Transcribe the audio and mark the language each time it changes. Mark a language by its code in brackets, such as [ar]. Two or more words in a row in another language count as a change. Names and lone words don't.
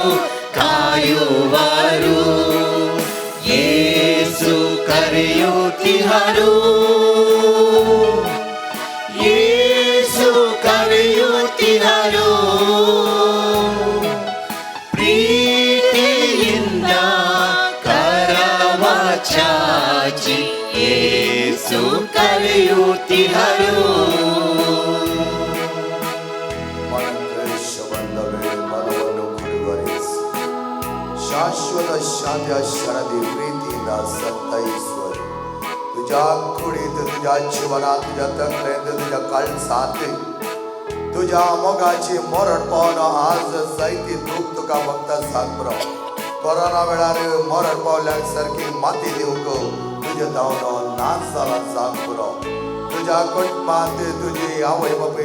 [kn] ಕಾಯುವರು ಯೇಸು ಕರೆಯುತ್ತಿಹರು ಯೇಸು ಕರೆಯುತ್ತಿಹರು ಪ್ರೀತಿಯಿಂದ ಕರವ ಚಾಚಿ ಯೇಸು ಕರೆಯುತ್ತಿಹರು ಮನಕ್ಲೇಶ ಬಂದವೇ ಮನವನ್ನು ಕುಡಿವರಿಸಿ ಶಾಶ್ವತ ಶಾಂತಿಯ ಶರಣದಿ ಪ್ರೀತಿಯಿಂದ ಸಂತೈಸುವರು [kok] तुझ्या कुडीत तुझ्या जीवनात तुझ्या तकलेत तुझ्या काळजात तुझ्या मोगाची मरण पावन आज जायती दूख तुका फक्त सांगरो कोरोना वेळार मरण पावल्याक सारखी माती दिवंक तुझे धांवनो नाच जाला सांग पुरो तुझ्या कुटुंबात तुझी आवय बापूय